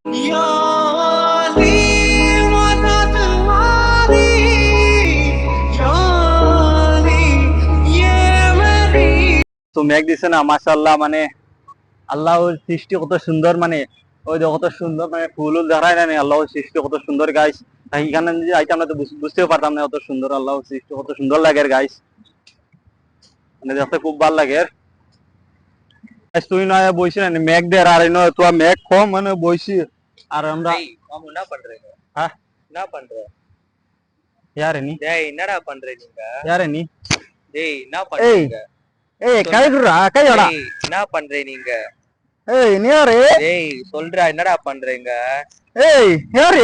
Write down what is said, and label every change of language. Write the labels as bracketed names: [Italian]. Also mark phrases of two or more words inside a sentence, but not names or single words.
[Bangla] তো মেঘ দিছে না মাশাআল্লাহ, মানে আল্লাহর সৃষ্টি কত সুন্দর, মানে ওই যে কত সুন্দর, মানে ফুল দেখায় না আল্লাহর সৃষ্টি কত সুন্দর গাইস। এখানে যদি আইতাম না তো বুঝতেও পারতাম না কত সুন্দর আল্লাহর সৃষ্টি, কত সুন্দর লাগে গাইস, মানে দেখতে খুব ভালো লাগে। তুই নয় বইছি না মেঘ দের, আর তো মেঘ কম মানে বইছি। আর আমরা [Tamil] என்ன பண்றீங்க? [Bangla] হ্যাঁ [Tamil] என்ன பண்ற? யாரு நீ? டேய் என்னடா பண்றீங்க நீங்க? யாரு நீ? டேய் என்ன பண்றீங்க? ஏய் கைகுறா கையோடா. டேய் என்ன பண்றீங்க நீங்க? ஏய் நீ யாரு? டேய் சொல்றா என்னடா பண்றீங்க? ஏய் யாரு?